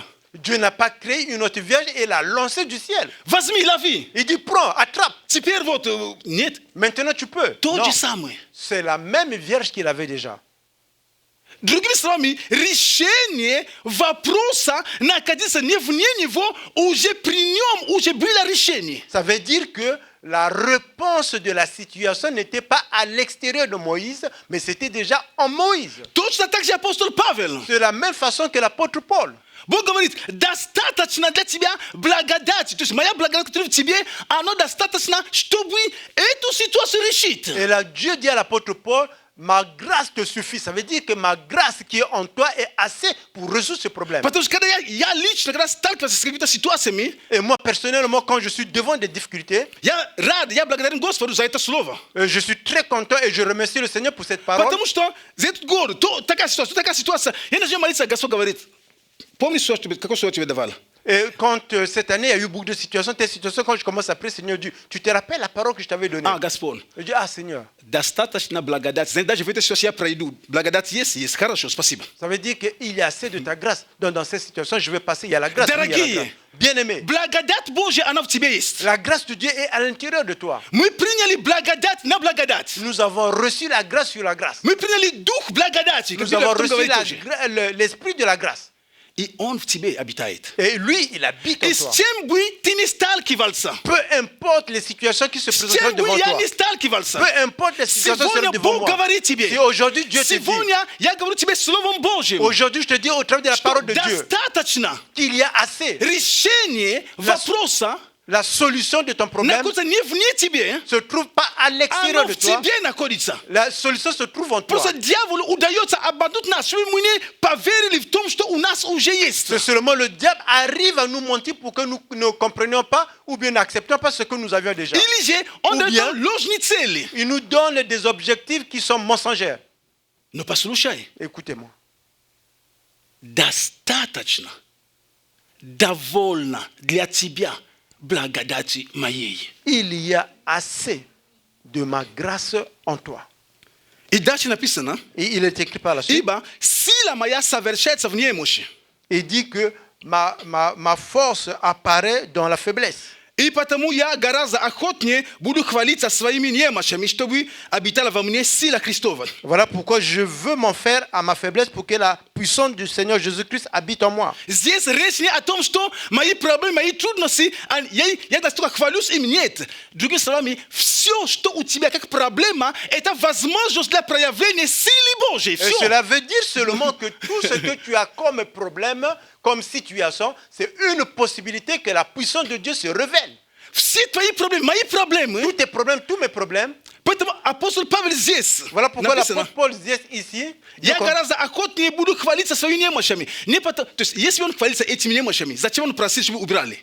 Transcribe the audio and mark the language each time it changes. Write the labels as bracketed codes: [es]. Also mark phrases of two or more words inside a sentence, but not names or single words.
[fr] Dieu n'a pas créé une autre vierge et l'a lancée du ciel. [ru] Возьми, лови. [fr] Il dit, prends, attrape. [ru] Теперь вот, нет, [fr] Maintenant, tu peux. [ru] то [fr] Non, [ru] же самое. [fr] c'est la même vierge qu'il avait déjà. [ru] Другими словами, решение вопроса находится не вне него, уже при нем уже было решение. [fr] Ça veut dire que la réponse de la situation n'était pas à l'extérieur de Moïse, mais c'était déjà en Moïse. [ru] Точно так же апостол Павел. [fr] De la même façon que l'apôtre Paul. [ru] Бог говорит, достаточно для тебя благодати. То есть моя благодать, которая в тебе, она достаточно, чтобы эту ситуацию решить. [fr] Et là, Dieu dit à l'apôtre Paul, ma grâce te suffit. Ça veut dire que ma grâce qui est en toi est assez pour résoudre ce problème. [ru] Потому что когда я лично, когда сталкивался с какими-то ситуациями, [fr] Et moi, personnellement, quand je suis devant des difficultés, [ru] я рад, я благодарен Господу за это слово. [fr] je suis très content et je remercie le Seigneur pour cette parole. [ru] Потому что за этот год, такая ситуация, я начинаю молиться, Господь говорит, помни, какое слово тебе давал? [fr] Et quand cette année, il y a eu beaucoup de situations, tes situations, quand je commence à prier, Seigneur Dieu, tu te rappelles la parole que je t'avais donnée? [ru] Господь, [fr] Je dis, Seigneur. [ru] достаточно благодати. Знаете, даже в этой ситуации я пройду. Благодать есть, хорошо, спасибо. [fr] Ça veut dire qu'il y a assez de ta grâce. Donc, dans cette situation, je vais passer, il y a la grâce. [ru] Дорогие, [fr] bien-aimé, [ru] благодать Божья, она в тебе есть. [fr] la grâce de Dieu est à l'intérieur de toi. [ru] Мы приняли благодать на благодать. [fr] Nous avons reçu la grâce sur la grâce. [ru] Мы приняли дух благодати. [fr] Nous avons reçu l'esprit de la grâce. [ru] И он в тебе обитает. [fr] Et lui, il habite en [ru] И [fr] toi. [ru] с чем бы ты не сталкивался, [fr] Peu importe les situations qui se [ru] с [fr] présenteront [ru] чем бы [fr] devant [ru] я [fr] toi. [ru] не сталкивался, [fr] Peu importe les situations qui [ru] сегодня [fr] seront devant [ru] Бог [fr] moi. [ru] говорит тебе, [fr] Si aujourd'hui Dieu te dit, [ru] сегодня я говорю тебе Словом Божьим, [fr] aujourd'hui je te dis au travers de la [ru] что [fr] parole de Dieu, [ru] достаточно [fr] qu'il y a assez. [ru] решение вопроса [fr] La solution de ton problème [ru] находится не вне тебе, [fr] se trouve pas à l'extérieur [ru] оно [fr] de [ru] в [fr] toi. [ru] тебе находится. [fr] La solution se trouve en toi. [ru] Просто дьяволу удается обмануть нас, чтобы мы не поверили в том, что у нас уже есть. [fr] C'est seulement le diable arrive à nous mentir pour que nous ne comprenions pas ou bien n'acceptions pas ce que nous avions déjà. [ru] Или же он [fr] Ou bien- [ru] дает ложные цели. [fr] Il nous donne des objectifs qui sont mensongers. [ru] Но послушай, [fr] Écoutez-moi. [ru] достаточно, довольно для тебя благодати моей. [fr] Il y a assez de ma grâce en toi. [ru] И дальше написано, [fr] Et il est écrit par la suite. [ru] ибо сила моя совершается в немощи. [fr] Il dit que ma force apparaît dans la faiblesse. [ru] И потому я гораздо охотнее буду хвалиться своими немощами, чтобы обитала во мне сила Христова. [fr] Voilà pourquoi je veux m'en faire à ma faiblesse pour que la puissance du Seigneur Jésus-Christ habite en moi. [ru] Здесь речь не о том, что мои проблемы, мои трудности, я настолько хвалюсь им, нет. Другими словами, все, что у тебя как проблема, это возможность для проявления силы Божьей. [fr] Et [ru] Все. [fr] cela veut dire seulement que tout ce que tu as comme problème, comme situation, c'est une possibilité que la puissance de Dieu se révèle. [ru] Все твои проблемы, мои проблемы. [fr] Tous tes problèmes, tous mes problèmes. [ru] Поэтому апостол Павел здесь [fr] Voilà pourquoi [ru] написано, [fr] l'apôtre Paul dit ici. [ru] я гораздо охотнее буду хвалиться своими немощами. Не потому, то есть, если он хвалится этими немощами, зачем он просит, чтобы убирали?